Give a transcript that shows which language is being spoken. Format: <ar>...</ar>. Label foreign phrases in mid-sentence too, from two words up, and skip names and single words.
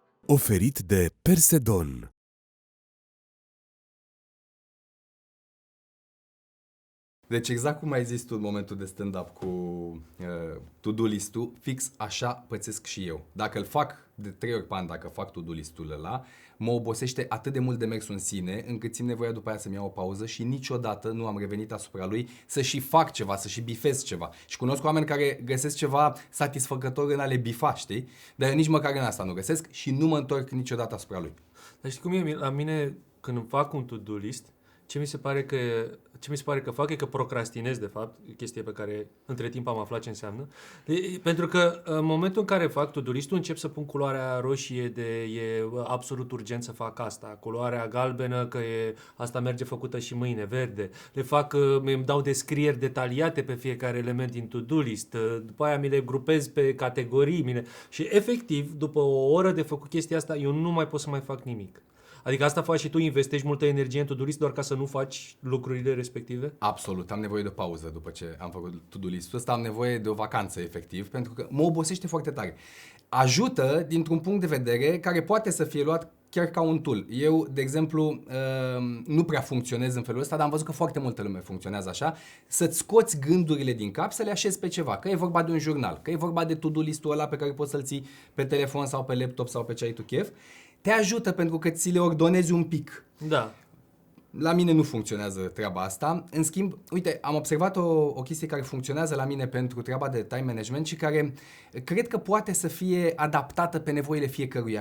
<ro>Oferit de Persedon. Deci exact cum ai zis tu în momentul de stand-up cu</ro> <en>to-do list-</en> <ro>ul, fix așa pățesc și eu. Dacă îl fac de 3 ori pe an, dacă fac</ro> <en>to-do list-</en> <ro>ul ăla, mă obosește atât de mult de mersul în sine, încât simt nevoia după aia să-mi iau o pauză și niciodată nu am revenit asupra lui să și fac ceva, să și bifez ceva. Și cunosc oameni care găsesc ceva satisfăcător în a le bifa, știi? Dar eu nici măcar în asta nu găsesc și nu mă întorc niciodată asupra lui. Dar știi cum e? La mine, când îmi fac un</ro> <en>to-do list,</en> <ro>ce mi se pare că fac e că procrastinez, de fapt, chestie pe care între timp am aflat ce înseamnă. Pentru că în momentul în care fac</ro> <en>to-do list-</en> <ro>ul, încep să pun culoarea roșie de e absolut urgent să fac asta, culoarea galbenă că asta merge făcută și mâine, verde. Îmi dau descrieri detaliate pe fiecare element din</ro> <en>to-do list,</en> <ro>după aia mi le grupez pe categorii, și efectiv, după o oră de făcut chestia asta, eu nu mai pot să mai fac nimic. Adică asta faci și tu, investești multă energie în</ro> <en>to-do list</en> <ro>doar ca să nu faci lucrurile respective? Absolut, am nevoie de o pauză după ce am făcut</ro> <en>to-do list-</en> <ro>ul ăsta, am nevoie de o vacanță efectiv, pentru că mă obosește foarte tare. Ajută dintr-un punct de vedere care poate să fie luat chiar ca un tool. Eu, de exemplu, nu prea funcționez în felul ăsta, dar am văzut că foarte multă lume funcționează așa, să-ți scoți gândurile din cap, să le așezi pe ceva, că e vorba de un jurnal, că e vorba de</ro> <en>to-do list-</en> <ro>ul ăla pe care poți să-l ții pe telefon sau pe laptop sau pe ce ai tu chef. Te ajută pentru că ți le ordonezi un pic. Da. La mine nu funcționează treaba asta. În schimb, uite, am observat o chestie care funcționează la mine pentru treaba de</ro> <en>time management</en> <ro>și care cred că poate să fie adaptată pe nevoile fiecăruia.</ro>